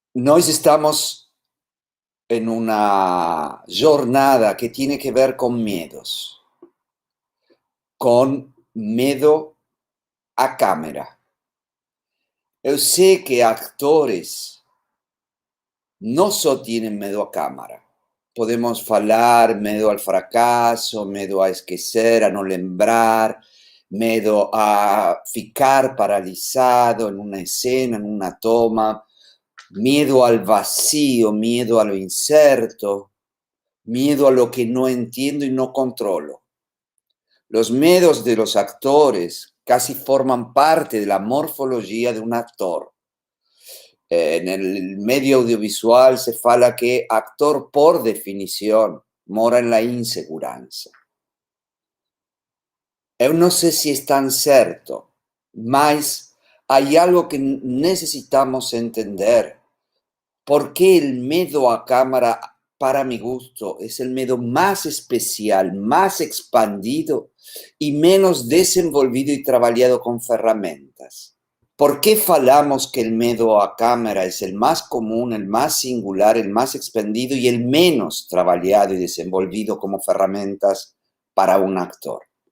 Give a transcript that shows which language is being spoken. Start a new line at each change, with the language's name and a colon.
Portuguese: Nós estamos
Spanish: en una jornada que tiene que ver con miedos, con miedo a cámara.
Portuguese: Eu sei que actores não só
Spanish: tienen miedo a cámara. Podemos falar miedo al fracaso, miedo
Portuguese: a esquecer,
Spanish: a no lembrar, miedo a
Portuguese: ficar paralisado
Spanish: en una escena, en una toma, miedo al vacío, miedo a lo incierto, miedo a lo que no entiendo y no controlo. Los miedos de los actores casi forman parte de la morfología de un actor. En el medio audiovisual
Portuguese: se fala
Spanish: que actor, por definición, mora en la inseguranza.
Portuguese: Eu não sei se é tão certo, mas há algo que
Spanish: necesitamos entender. Porque el miedo a cámara, para mi gusto, es el miedo más especial, más expandido y menos desenvolvido y trabajado con herramientas. ¿Por qué
Portuguese: falamos
Spanish: que el miedo a cámara es el más común, el más singular, el más expandido y el menos trabajado y desenvolvido como herramientas para un actor?